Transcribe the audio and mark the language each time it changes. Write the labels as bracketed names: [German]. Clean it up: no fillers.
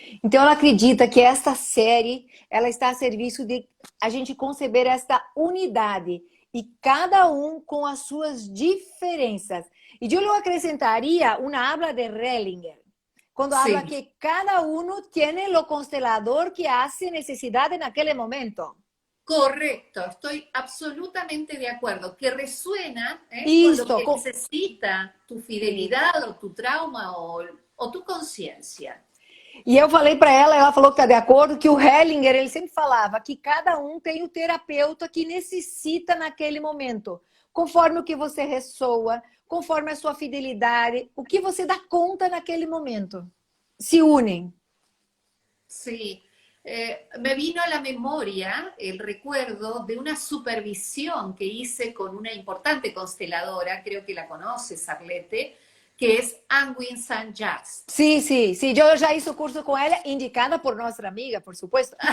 [Portuguese] Então ela acredita que esta série ela está a serviço de a gente conceber esta unidade e cada um com as suas diferenças. E eu acrescentaria uma [Spanish] habla de Hellinger, quando habla que cada uno tiene lo constelador que hace necesidad en aquel momento. Correcto, estoy absolutamente de acuerdo, que resuena con lo que necesita tu fidelidad o tu trauma o tu consciência. [Portuguese] E eu falei para ela falou que está de acordo, que o Hellinger, ele sempre falava que cada um tem o terapeuta que necessita naquele momento, conforme o que você ressoa, conforme a sua fidelidade, o que você dá conta naquele momento. Se unem. [Spanish] Sí. Me vino a la memoria el recuerdo de una supervisión que hice con una importante consteladora, creo que la conoces, Arlete, que es Angwin Sanjast. Sí, sí, sí, yo ya hice curso con ella, indicada por nuestra amiga, por supuesto.